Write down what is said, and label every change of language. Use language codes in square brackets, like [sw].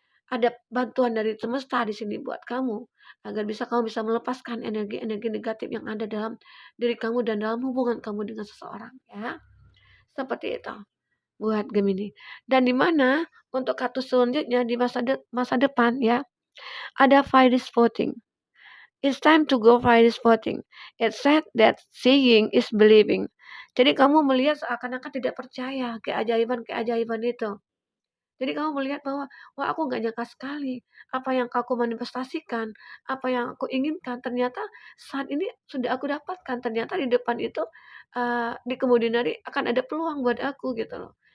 [id] Ada bantuan dari semesta di sini buat kamu, agar kamu bisa melepaskan energi-energi negatif yang ada dalam diri kamu dan dalam hubungan kamu dengan seseorang, ya. Seperti itu buat Gemini. Dan di mana untuk kartu selanjutnya di masa depan ya, ada Fairies voting. [en] It's time to go Fairies voting. It said that seeing is believing. [id] Jadi kamu melihat seakan-akan tidak percaya keajaiban-keajaiban itu. Jadi kamu melihat bahwa, wah aku nggak nyangka sekali apa yang aku manifestasikan, apa yang aku inginkan ternyata saat ini sudah aku dapatkan. Ternyata di depan itu, di kemudian hari akan ada peluang buat aku gitu loh.